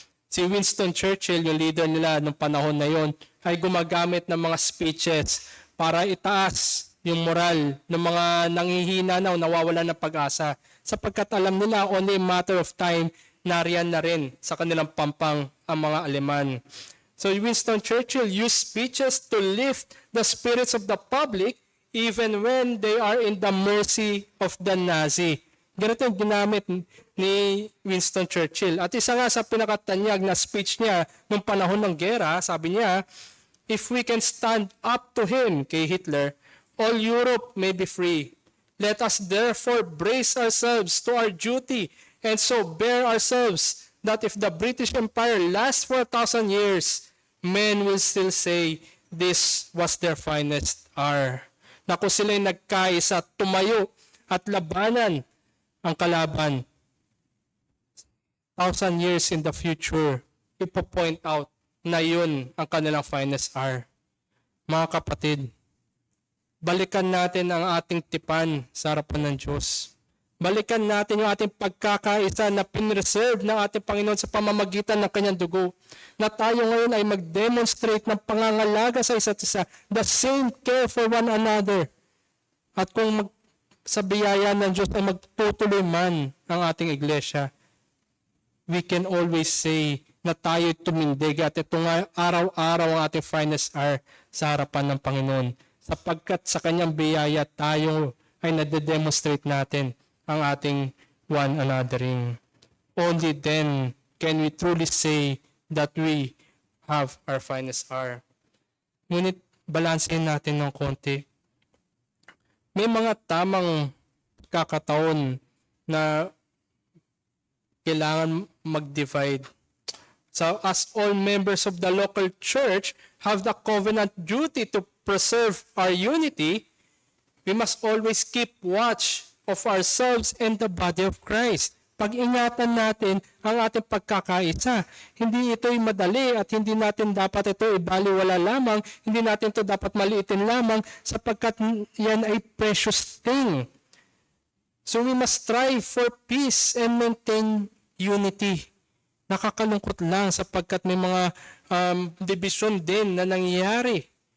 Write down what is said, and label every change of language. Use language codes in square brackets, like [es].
[tl] Si Winston Churchill, yung leader nila nung panahon na yon, ay gumagamit ng mga speeches para itaas yung moral ng mga nanghihina na o nawawalan ng pag-asa. Sapagkat alam nila, [en] only a matter of time, [tl] nariyan na rin sa kanilang pampang ang mga Aleman. [en] So Winston Churchill used speeches to lift the spirits of the public even when they are in the mercy of the Nazi. [tl] Ganito yung ginamit ni Winston Churchill. At isa nga sa pinakatanyag na speech niya nung panahon ng gera, sabi niya, [en] if we can stand up to him, [tl] kay Hitler, [en] all Europe may be free. Let us therefore brace ourselves to our duty and so bear ourselves that if the British Empire lasts for 1,000 years, men will still say this was their finest hour. [tl] Na kung sila'y nagkaisa, tumayo at labanan ang kalaban. [en] 1,000 years in the future, [tl] ipo-point out na yun ang kanilang finest hour. Mga kapatid, balikan natin ang ating tipan sa harapan ng Diyos. Balikan natin yung ating pagkakaisa na pinreserve ng ating Panginoon sa pamamagitan ng kanyang dugo. Na tayo ngayon ay mag-demonstrate ng pangangalaga sa isa't isa. [en] The same care for one another. [tl] At kung sa biyaya ng Diyos ay magtutuloy man ang ating iglesia, [en] we can always say [tl] na tayo tumindig at ito nga araw-araw ang ating finest hour sa harapan ng Panginoon. Sapagkat sa kanyang biyaya tayo ay nade-demonstrate natin ang ating one anothering. [en] Only then can we truly say that we have our finest hour. [tl] Ngunit balansehin natin ng konti. May mga tamang kakataon na kailangan mag-divide. [en] So as all members of the local church have the covenant duty to preserve our unity, we must always keep watch of ourselves and the body of Christ. [tl] Pag-ingatan natin ang ating pagkakaisa. Hindi ito'y madali at hindi natin dapat ito ibaliwala lamang, hindi natin ito dapat maliitin lamang sapagkat yan ay [en] precious thing. So we must strive for peace and maintain unity. [tl] Nakakalungkot lang sapagkat may mga division din na nangyayari.